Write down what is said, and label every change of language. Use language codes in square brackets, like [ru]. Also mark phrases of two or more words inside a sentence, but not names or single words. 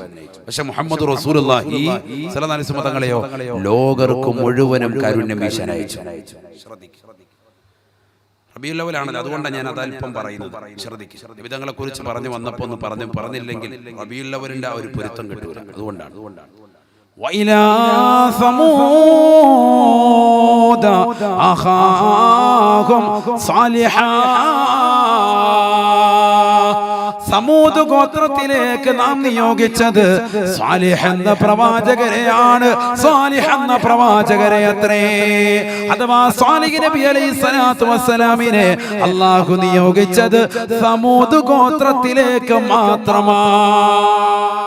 [ml] പക്ഷെ മുഹമ്മദ് റസൂലുള്ളാഹി [ar] صلى الله عليه وسلم [ml] തങ്ങളെയോ ലോകർക്ക് മുഴുവനും കാരുണ്യം വീശാൻ അയച്ചു. റബീഉൽ അവ്വലാണല്ലോ, അതുകൊണ്ടാണ് ഞാൻ അത് അല്പം പറയുന്നത്. ശ്രദ്ധിക്കുക, വിധങ്ങളെ കുറിച്ച് പറഞ്ഞു വന്നപ്പോൾ ഒന്ന് പറഞ്ഞില്ലെങ്കിൽ റബീഉൽ അവ്വലിന്റെ ആ ഒരു പൊരുത്തം കിട്ടൂല. അതുകൊണ്ടാണ്. [ar] وإلى ثمود أخاهم صالحا. [ml] സമൂദ് ഗോത്രത്തിലേക്ക് നാം നിയോഗിച്ചത് സാലിഹ് എന്ന പ്രവാചകരെയാണ്. സാലിഹ് എന്ന പ്രവാചകരെ അത്രേ. അഥവാ സാലിഹ് നബി [ar] عليه الصلاة والسلام [ml] അല്ലാഹു നിയോഗിച്ചത് സമൂദ് ഗോത്രത്തിലേക്ക് മാത്രമാണ്.